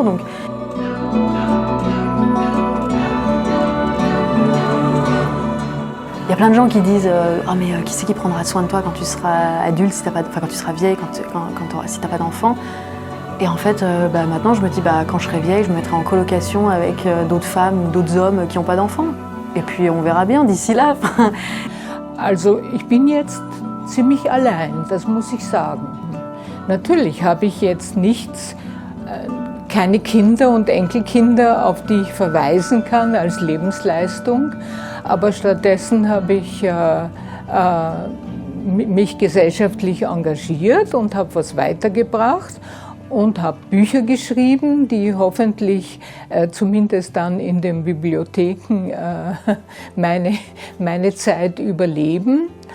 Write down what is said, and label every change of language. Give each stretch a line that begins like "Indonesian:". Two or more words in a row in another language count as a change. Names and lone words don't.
French: Donc, il y a plein de gens qui disent ah mais qui c'est qui prendra soin de toi quand tu seras adulte, quand tu seras vieille, si t'as pas d'enfant. Et en fait, maintenant je me dis quand je serai vieille, je me mettrai en colocation avec d'autres femmes ou d'autres hommes qui n'ont pas d'enfants. Et puis on verra bien d'ici là.
German: Also ich bin jetzt ziemlich allein, das muss ich sagen. Natürlich habe ich jetzt keine Kinder und Enkelkinder, auf die ich verweisen kann als Lebensleistung, aber stattdessen habe ich mich gesellschaftlich engagiert und habe was weitergebracht und habe Bücher geschrieben, die hoffentlich zumindest dann in den Bibliotheken meine Zeit überleben.